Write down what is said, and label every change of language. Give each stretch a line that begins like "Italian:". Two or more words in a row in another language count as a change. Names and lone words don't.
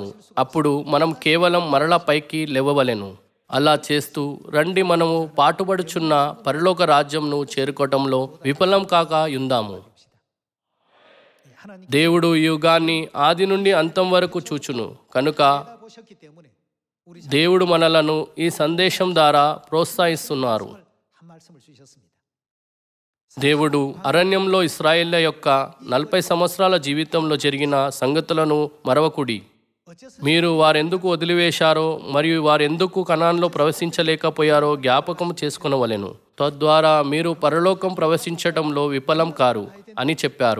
Telugu: అప్పుడు మనం కేవలం మరలా పైకి లేవవలెను. అలా చేస్తూ రండి, మనము పాటుపడుచున్న పరలోక రాజ్యంను చేరుకోవటంలో విఫలం కాక యుందాము.
Korean: 하나님
Telugu: దేవుడు ఈ యుగాన్ని ఆది నుండి అంతం వరకు చూచును. కనుక
Korean: 보셨기 때문에 우리
Telugu: దేవుడు మనలను ఈ సందేశం ద్వారా ప్రోత్సహిస్తున్నారు.
Korean: 한 말씀을 주셨습니다.
Telugu: దేవుడు అరణ్యంలో ఇశ్రాయేళ్ల యొక్క 40 సంవత్సరాల జీవితంలో జరిగిన సంగతులను మరవకుడి.
Korean: 어째서
Telugu: మీరు వారెందుకు వదిలివేశారో మరియు వారెందుకు కనాన్లో ప్రవేశించలేకపోయారో జ్ఞాపకం చేసుకొనవలెను. తద్వారా మీరు పరలోకం ప్రవేశించటంలో విఫలం కారు అని చెప్పారు.